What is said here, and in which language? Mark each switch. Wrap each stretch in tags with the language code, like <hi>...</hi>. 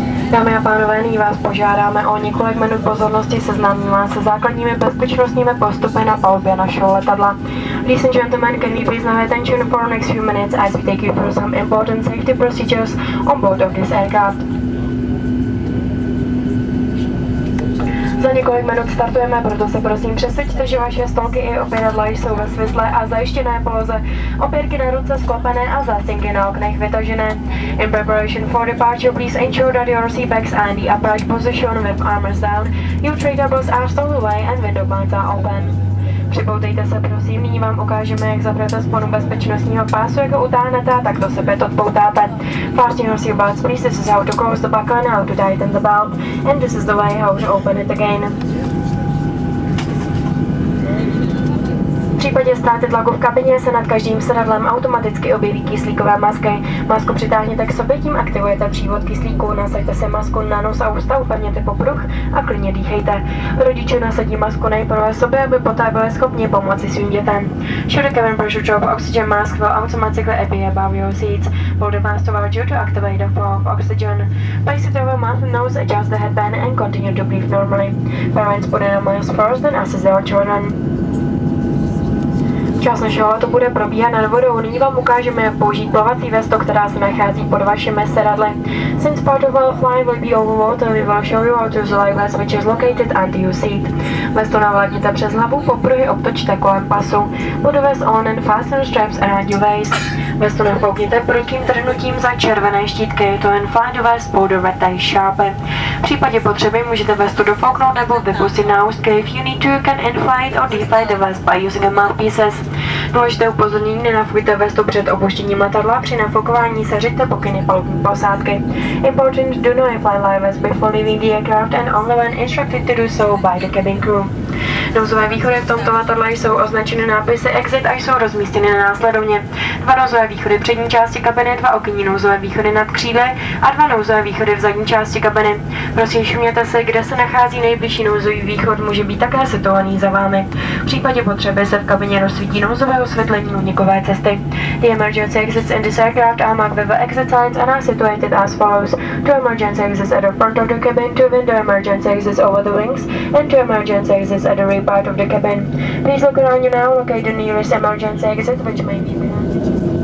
<cs>Dámy a pánové, nyní vás požádáme o několik minut pozornosti, seznámím vás se základními bezpečnostními postupy na palubě našeho letadla.</cs> <en>Ladies and gentlemen, can we please have attention for the next few minutes as we take you through some important safety procedures on board of this aircraft.</en> <cs>Za několik minut startujeme, proto se prosím přesvědčte, že vaše stolky i opěradla jsou ve svislé a zajištěné poloze, opěrky na ruce sklopené a zástěnky na oknech vytažené.</cs> <en>In preparation for departure, please ensure that your seatbacks are in the upright position with arms down, your tray tables are stowed away and window blinds are open.</en> <cs>Připoutejte se prosím, nyní vám ukážeme, jak zapnete sponu bezpečnostního pásu, jak ho utáhnete a takto se opět odpoutáte.</cs> <en>Fasten your seatbelts, please, this is how to close the buckle and how to tighten the belt, and this is the way how to open it again.</en> <cs>V případě ztráty tlaku v kabině se nad každým sedadlem automaticky objeví kyslíkové masky. Masku přitáhněte k sobě, tím aktivujete přívod kyslíku, nasaďte si masku na nos a ústa, upevněte popruh a klidně dýchejte. Rodiče nasadí masku nejprve sobě, aby poté byli schopni pomoci svým dětem.</cs> <en>Should the cabin pressure drop, oxygen mask will automatically appear above your seats. Pull the mask toward you to activate the flow of oxygen. Place it over mouth and nose, adjust the headband and continue to breathe normally. Parents put in a mask first and assist their children.</en> <cs>Čas našeho letu bude probíhat nad vodou. Nyní vám ukážeme, jak použít plovací vestu, která se nachází pod vašimi sedadly.</cs> <en>Since part of our flight will be over water, we will show you how to use the life vest which is located under your seat.</en> <cs>Vestu navládněte přes hlavu, popruhy obtočte kolem pasu.</cs> <en>Put the vest on and fasten straps around your waist.</en> <cs>Vestu nafoukněte prudkým trhnutím za červené štítky.</cs> <en>To inflate the vest, pull the red tie sharply.</en> <cs>V případě potřeby můžete vestu dofouknout nebo vypustit na ústky.</cs> <en>If you need to, you can inflate or deflate the vest by using a mouthpieces.</en> <cs>Důležité upozornění: nenafukujte vestu před opuštěním letadla, při nafukování se řiďte pokyny palubní posádky.</cs> <en>Important: do not apply life vest before leaving the aircraft and only when instructed to do so by the cabin crew.</en> <cs>Nouzové východy v tomto letadle jsou označeny nápisy Exit a jsou rozmístěny následovně. 2 nouzové východy v přední části kabiny, 2 okenní nouzové východy nad křídly a 2 nouzové východy v zadní části kabiny. Prosím, všimněte si, kde se nachází nejbližší nouzový východ, může být také situovaný za vámi. V případě potřeby se v kabině rozsvítí nouzové osvětlení únikové cesty.</cs> <en>The emergency exits in this aircraft are marked with the exit signs and are situated as follows: 2 emergency exits at the front of the cabin, 2 window emergency exits over the wings, and 2 emergency exits at the rear part of the cabin. Please look around you now, locate the nearest emergency exit, which may be behind.</en>